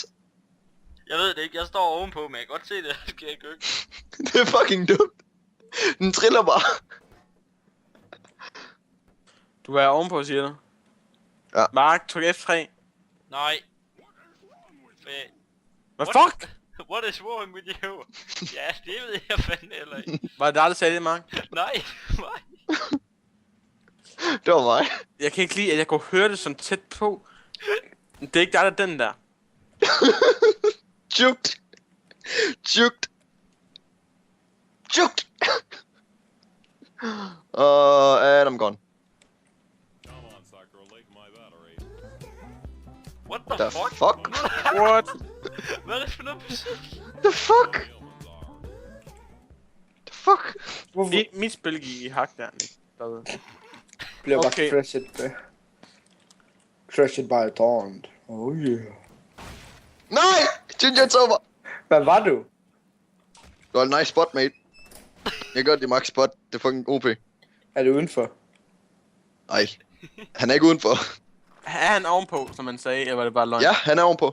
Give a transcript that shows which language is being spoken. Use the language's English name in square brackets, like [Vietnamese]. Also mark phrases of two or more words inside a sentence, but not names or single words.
[Danish] Jeg ved det ikke, jeg står ovenpå, men jeg kan godt se det, der sker i køkkenet. Det er fucking dumt. Den triller bare. Du er ovenpå, siger du? Ja. Mark, tryk F3. Nej. Hvad fuck? [English] What is wrong with you? [Danish] Ja, det ved jeg fandme heller ikke. Var det dig, der sagde det, Mark? Nej, nej. Det var mig. Jeg kan ikke lide, at jeg kunne høre det sådan tæt på. Det er ikke dig, der er den der. Jukt. Jukt. Jukt. [English] Adam gone. What the The fuck? fuck? What? [Danish] Hvad er det for noget musik? [English] The fuck? The fuck? [Danish] Mit spil gik i hak der, Nick. Derude. Bliver bare Okay. [English] crashed by a torrent. Oh yeah. Nej! Ginger's over! [Danish] Hvad var du? Det var en nice spot, mate. Jeg gør det max spot. Det er fucking OP. Er du udenfor? Nej. Han er ikke udenfor. Er han ovenpå, som man sagde, eller var det bare løgn? Ja, han er ovenpå.